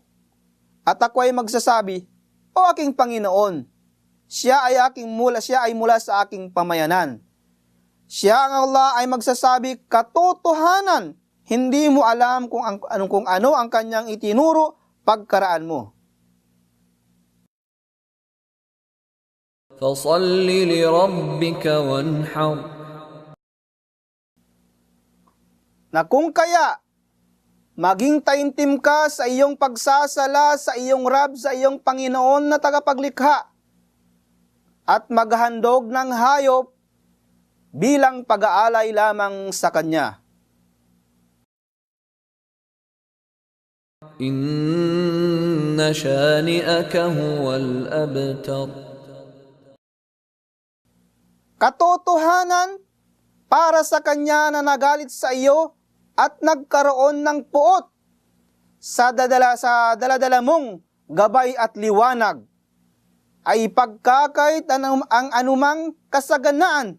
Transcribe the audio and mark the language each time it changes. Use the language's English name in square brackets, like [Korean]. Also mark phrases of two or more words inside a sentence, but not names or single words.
[Filipino] At ako ay magsasabi, o aking Panginoon, siya ay mula sa aking pamayanan. Siya ang Allah ay magsasabi, katotohanan, hindi mo alam kung ano ang kanyang itinuro pagkaraan mo. [Arabic] فصل لربك وانحر. [Filipino] Na kung kaya, maging taimtim ka sa iyong pagsasala sa iyong Rab, sa iyong Panginoon na tagapaglikha, at maghandog ng hayop bilang pag-aalay lamang sa Kanya. [Arabic] إن شانئك هو الأبتر. [Filipino] Katotohanan, para sa kanya na nagalit sa iyo at nagkaroon ng puot sa daladala mong gabay at liwanag, ay ipagkakait ang anumang kasaganaan.